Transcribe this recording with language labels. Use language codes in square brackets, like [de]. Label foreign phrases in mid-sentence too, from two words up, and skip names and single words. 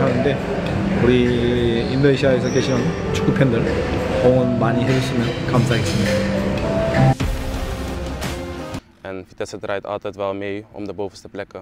[ko] 하는데 우리 인도네시아에서 계시는 축구 팬들 응원 많이 해주시면 감사하겠습니다. [nl] En Vitesse draait altijd wel mee om de bovenste plekken.